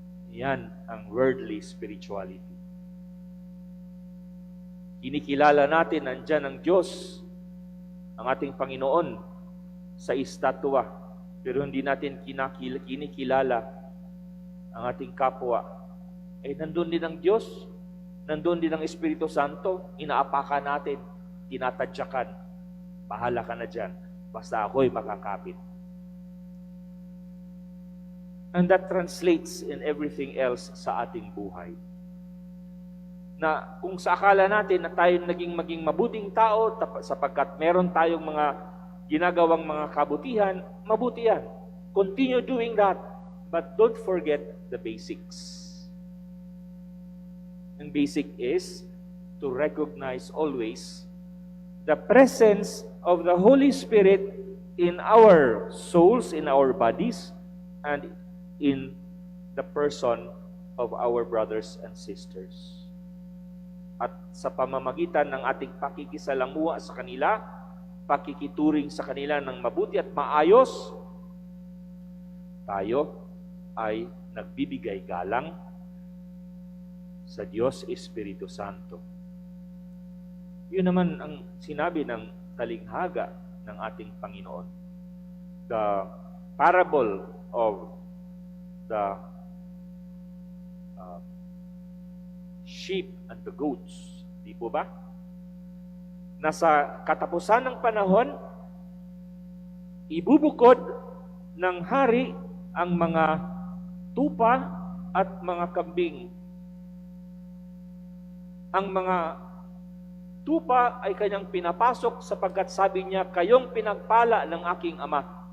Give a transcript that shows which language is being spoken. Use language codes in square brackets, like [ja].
[tl] Yan ang worldly spirituality. Kinikilala natin nandyan ang Diyos, ang ating Panginoon, sa estatwa, pero hindi natin kinikilala ang ating kapwa. Nandun din ang Diyos, nandun din ang Espiritu Santo, inaapakan natin, tinatadyakan. Bahala ka na dyan, basta ako'y makakapit. [en] And that translates in everything else [tl] sa ating buhay. Na kung sa akala natin na tayo maging mabuting tao sapagkat meron tayong mga ginagawang mga kabutihan, mabuti yan. [en] Continue doing that, but don't forget the basics. And basic is to recognize always the presence of the Holy Spirit in our souls, in our bodies, and in the person of our brothers and sisters. [tl] At sa pamamagitan ng ating pakikisalamuha sa kanila, pakikituring sa kanila ng mabuti at maayos, tayo ay nagbibigay galang sa Diyos Espiritu Santo. Yun naman ang sinabi ng talinghaga ng ating Panginoon. [en] The parable of the sheep and the goats. [tl] Di po ba? Nasa katapusan ng panahon, ibubukod ng hari ang mga tupa at mga kambing. Ang mga tupa ay kanyang pinapasok sapagkat sabi niya, kayong pinagpala ng aking ama.